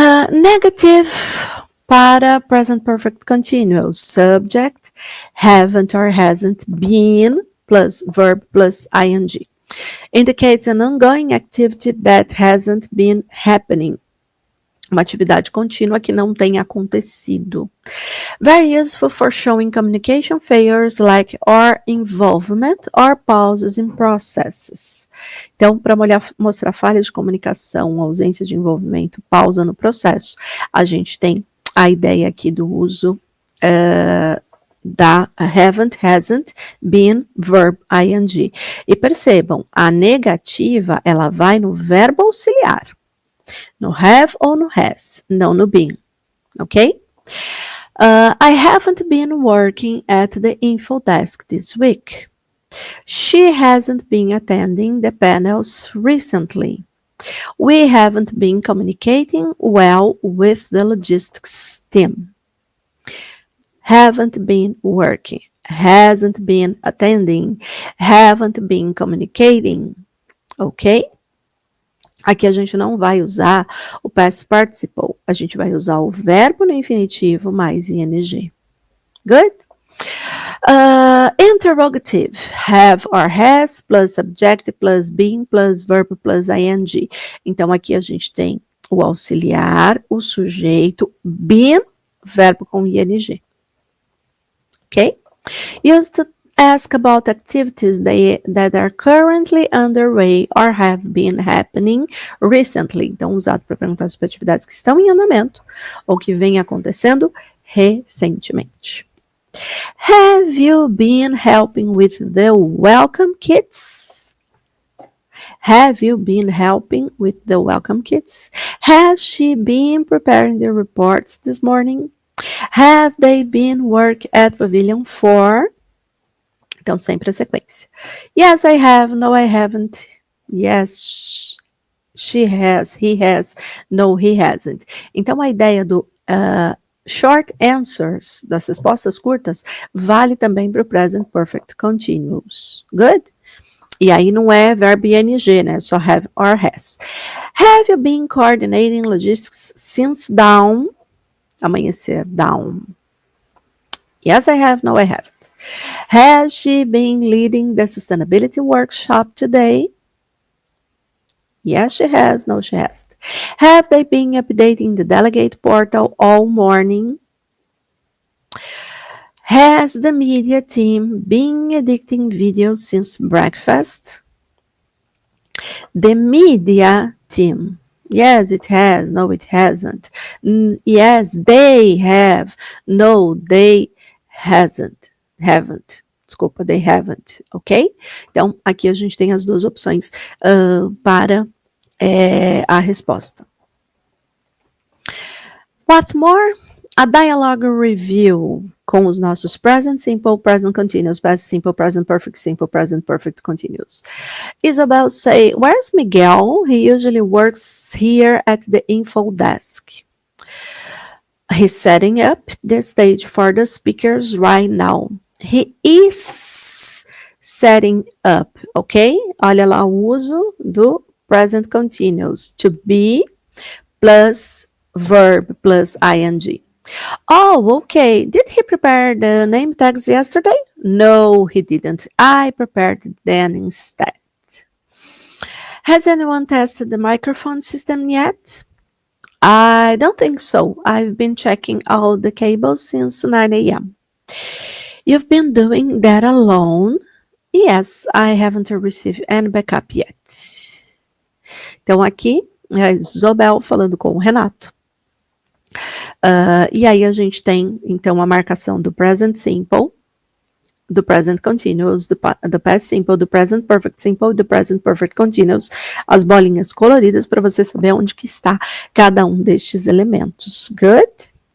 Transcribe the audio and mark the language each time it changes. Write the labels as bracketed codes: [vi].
[en] Negative para present perfect continuous. Subject, haven't or hasn't been, plus verb plus ing. Indicates an ongoing activity that hasn't been happening. [pt] Uma atividade contínua que não tem acontecido. [en] Very useful for showing communication failures like or involvement or pauses in processes. [pt] Então, para mostrar falhas de comunicação, ausência de envolvimento, pausa no processo, a gente tem a ideia aqui do uso da haven't, hasn't, been, verb, ing. E percebam, a negativa, ela vai no verbo auxiliar. No have ou no has, não no been, ok? [en] I haven't been working at the info desk this week. She hasn't been attending the panels recently. We haven't been communicating well with the logistics team. Haven't been working, hasn't been attending, haven't been communicating, ok? [pt] Aqui a gente não vai usar o past participle, a gente vai usar o verbo no infinitivo mais ing. [en] Good? Interrogative, have or has, plus subject, plus been, plus verb, plus ing. [pt] Então, aqui a gente tem o auxiliar, o sujeito, been, verbo com ing. [en] Ok? Used to ask about activities that are currently underway or have been happening recently. [pt] Então, usado para perguntar sobre atividades que estão em andamento ou que vêm acontecendo recentemente. [en] Have you been helping with the welcome kits? Have you been helping with the welcome kits? Has she been preparing the reports this morning? Have they been work at Pavilion 4? [pt] Então, sempre a sequência. [en] Yes, I have. No, I haven't. Yes, she has. He has. No, he hasn't. [pt] Então, a ideia do short answers, das respostas curtas, vale também para o present perfect continuous. Good? E aí não é verbo ing, né? Só have or has. [en] Have you been coordinating logistics since dawn? Amanhecer, dawn. Yes, I have. No, I haven't. Has she been leading the sustainability workshop today? Yes, she has. No, she hasn't. Have they been updating the delegate portal all morning? Has the media team been editing videos since breakfast? The media team. Yes, it has. No, it hasn't. Yes, they have. No, they haven't. [pt] Desculpa, [en] they haven't, ok? [pt] Então, aqui a gente tem as duas opções para a resposta. [en] What more? [pt] A dialogue review com os nossos present simple, present continuous, past simple, present perfect continuous. [en] Isabel say, where's Miguel? He usually works here at the info desk. He's setting up the stage for the speakers right now. He is setting up, ok? [pt] Olha lá o uso do present continuous. [en] To be plus verb plus ing. Oh, okay. Did he prepare the name tags yesterday? No, he didn't. I prepared them instead. Has anyone tested the microphone system yet? I don't think so. I've been checking all the cables since 9 a.m. You've been doing that alone? Yes, I haven't received any backup yet. [pt] Então, aqui é a Isobel falando com o Renato. E aí a gente tem, então, a marcação do present simple, do present continuous, do past simple, do present perfect simple, do present perfect continuous, as bolinhas coloridas para você saber onde que está cada um destes elementos. [en] Good?